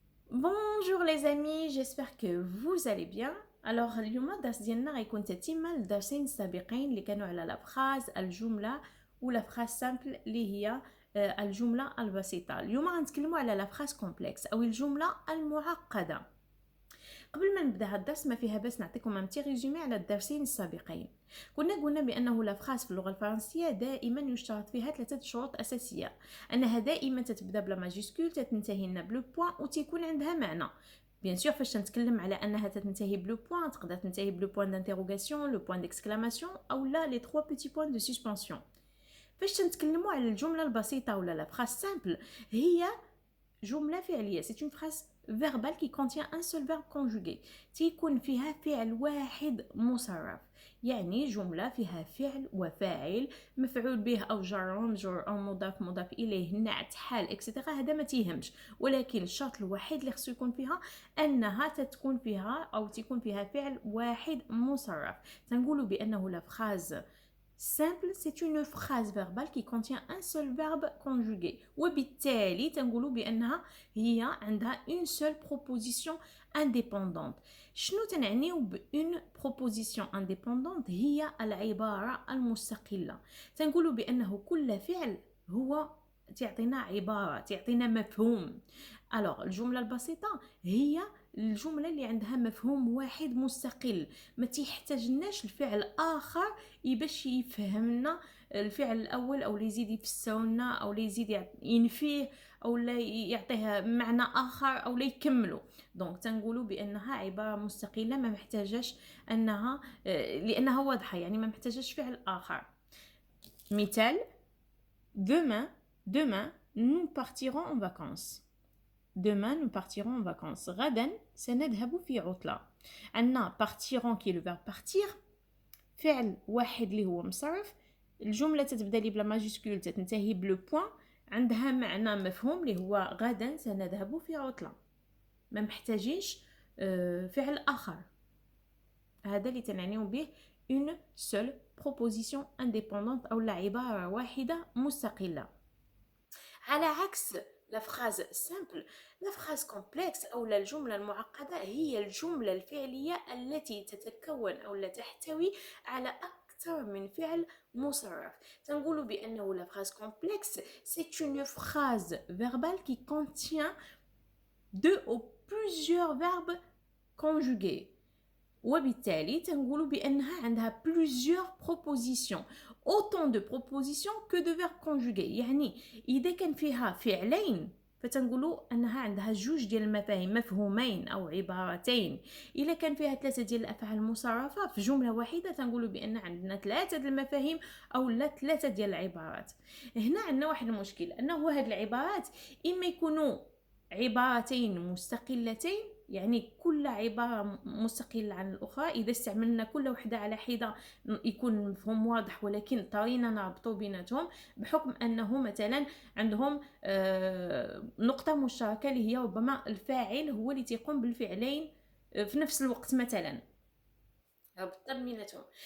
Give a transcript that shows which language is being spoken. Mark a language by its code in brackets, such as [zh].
[fr] Bonjour les amis, j'espère que vous allez bien. [ar] Alors اليوم الدرس ديالنا غيكون تتمة للدرسين السابقين اللي كانوا على لا فراز الجملة ولا فراز سامبل اللي هي الجملة البسيطة. اليوم غنتكلموا على لا فراز كومبلكس أو الجملة المعقدة. قبل ما نبدا هاد الدرس ما فيها بس نعطيكم ان ريزومي على الدرسين السابقين. قلنا بانه لا فراز في اللغه الفرنسيه دائما يشترط فيها ثلاثه شروط اساسيه، انها دائما تتبدا بلا ماجيسكول، تتنتهي لنا بلو بوين وتيكون عندها معنى. بيان سور فاش نتكلم على انها تنتهي بلو بوين تقدر تنتهي بلو بوين دانتيروغاسيون، لو بوين ديكسكلاماسيون او لا لي 3 بيتي بوين دو سسبنسيون. فاش تنتكلموا على الجمله البسيطه ولا لا فراز سامبل، هي جملة فعلية. [fr] C'est une phrase verbale qui contient un seul verbe conjugué. [ar] تيكون فيها فعل واحد مصرف، يعني جملة فيها فعل وفاعل، مفعول به أو جر ومجرور أو مضاف إليه، نعت، حال إكسترا. هذا ما تيهمش، ولكن الشرط الوحيد اللي خصو يكون فيها أنها تكون فيها أو تكون فيها فعل واحد مصرف. تنقولوا بأنه لا [fr] phrase simple, c'est une phrase verbale qui contient un seul verbe conjugué. [ar] وبالتالي تنقولوا بأنها هي عندها [fr] une seule proposition indépendante. [ar] شنو تنعنيو ب [fr] une proposition indépendante؟ [ar] هي العبارة المستقلة. تنقولوا بأنه كل فعل هو تعطينا عبارة، تعطينا مفهوم. الوغ الجملة البسيطة هي الجملة اللي عندها مفهوم واحد مستقل، ما تيحتاجناش الفعل آخر باش يفهمنا الفعل الاول او اللي يزيد يفسرنا او اللي يزيد ينفيه او لا يعطيها معنى اخر او لا يكمله. دونك تنقولوا بانها عباره مستقله ما محتاجاش انها لانها واضحه، يعني ما محتاجاش فعل اخر. [fr] مثال: demain nous partirons en vacances. Demain nous partirons en vacances. [ar] غدا سنذهب في عطلة. عندنا partiront qui est le verbe partir، فعل واحد اللي هو مصرف، الجملة تتبدا لي بلا ماجيسكول تنتهي بلو بوين، عندها معنى مفهوم اللي هو غدا سنذهب في عطلة، ما محتاجينش فعل آخر. هذا اللي تنعنيو به [fr] une seule proposition indépendante [ar] أو عبارة واحدة مستقلة. على عكس لا فراز سامبل، لا فراز كومبلكس أو الجملة المعقدة هي الجملة الفعلية التي تتكون أو لا تحتوي على أكثر من فعل مصرف. تنقول بأنه لا فراز كومبلكس [fr] c'est une phrase verbale qui contient deux ou plusieurs verbes conjugués. [ar] وبالتالي تنقول بأنها عندها [fr] plusieurs propositions، autant de propositions que de verbes conjugués. [ar] يعني إذا كان فيها فعلين فتنقولوا أنها عندها جوج ديال المفاهيم، مفهومين أو عبارتين. إذا كان فيها ثلاثة ديال الأفعال المصرفة في جملة واحدة تنقولوا بأن عندنا ثلاثة ديال المفاهيم أو لا ثلاثة ديال العبارات. هنا عندنا واحد المشكل، أنه هاد العبارات إما يكونوا عبارتين مستقلتين، يعني كل عبارة مستقلة عن الأخرى، إذا استعملنا كل وحدة على حدة يكون المفهوم واضح، ولكن اضطرينا نربطو بيناتهم بحكم أنه مثلا عندهم نقطة مشتركة اللي هي ربما الفاعل هو اللي تيقوم بالفعلين في نفس الوقت، مثلا ربطنا بيناتهم.